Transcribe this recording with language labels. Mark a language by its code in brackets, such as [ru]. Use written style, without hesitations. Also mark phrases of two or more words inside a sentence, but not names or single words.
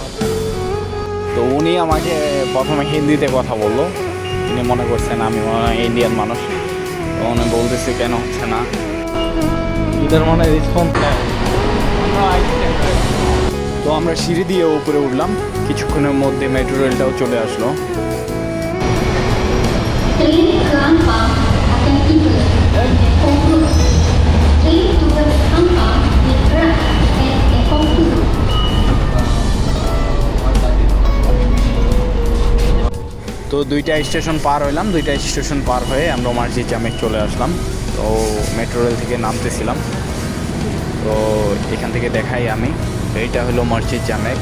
[bn] তো উনি আমাকে প্রথমে হিন্দিতে কথা বললো, উনি মনে করছেন আমি ইন্ডিয়ান মানুষ। তো উনি বলতেছে কেন হচ্ছে না, इधर মানে রেসপন্স নেয়। তো আমরা সিঁড়ি দিয়ে উপরে উঠলাম, কিছুক্ষণের মধ্যে মেট্রো রেলটাও চলে আসলো। [ms] Train Krampang akan tiba di Ekong Guru. [en] Train towards [ms] Krampang bergerak ke Ekong Guru. [bn] তো 2টা স্টেশন পার হইলাম, 2টা স্টেশন পার হয়ে আমরা মসজিদ জামেক চলে আসলাম। তো মেট্রো রেল থেকে নামতেছিলাম। তো এখান থেকে দেখাই আমি, এইটা হলো মসজিদ জামেক।